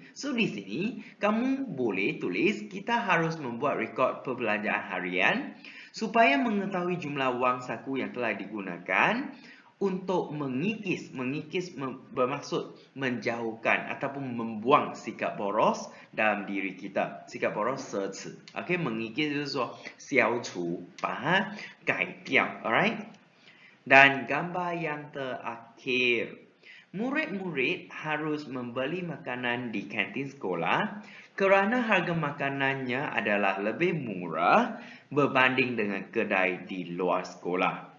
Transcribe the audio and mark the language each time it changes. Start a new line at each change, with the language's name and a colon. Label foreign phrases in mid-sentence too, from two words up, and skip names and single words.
Malay: So, di sini kamu boleh tulis, kita harus membuat rekod perbelanjaan harian supaya mengetahui jumlah wang saku yang telah digunakan untuk mengikis bermaksud menjauhkan ataupun membuang sikap boros dalam diri kita. Sikap boros 奢侈.
Chinese: Okey, mengikis 就是说消除，把它改掉.
Malay: Alright? Dan gambar yang terakhir. Murid-murid harus membeli makanan di kantin sekolah kerana harga makanannya adalah lebih murah berbanding dengan kedai di luar sekolah.